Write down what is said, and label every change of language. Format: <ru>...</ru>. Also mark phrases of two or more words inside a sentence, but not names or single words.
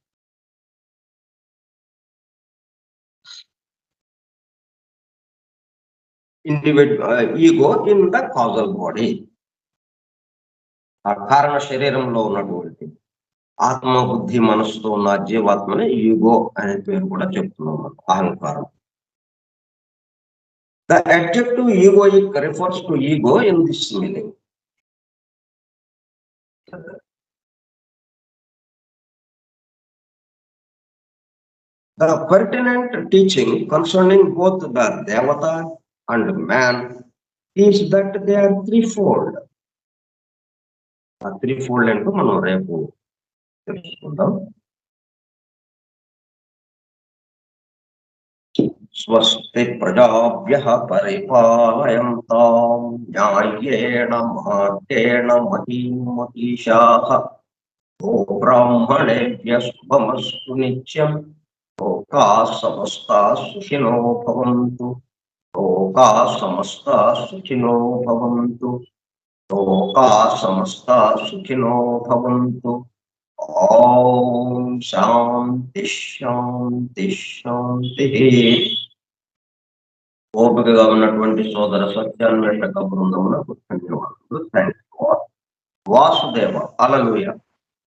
<en>Ego in the causal body.</en> <te>ఆ కారణ శరీరంలో ఉన్నటువంటి ఆత్మ, బుద్ధి, మనస్సుతో ఉన్న జీవాత్మని ఈగో అనే పేరు కూడా చెప్తున్నాం మనం. అహంకారం.</te> <en>The adjective egoic refers to ego in this meaning. The pertinent teaching concerning both the Devata and man is that they are threefold. A threefold</en> <te>అంటూ మనం రేపు తెలుసుకుందాం.</te> <sa>స్వస్తి ప్రజాభ్యః పరిపాలయంతాం న్యాయేన మార్గేణ మహీం మహిషాః. ఓ బ్రాహ్మణేభ్యః శుభమస్తు నిత్యం. లోకాః సమస్తాః సుఖినో భవంతు. లోకాః సమస్తాః సుఖినో భవంతు. లోకాః సమస్తాః సుఖినో భవంతు. ఓం శాంతి శాంతి శాంతి.</sa> <te>ఓపికగా ఉన్నటువంటి సోదర సత్యాన్వేషక బృందములకు ధన్యవాదాలు.</te> <en>thank you. వాసుదేవ.</en>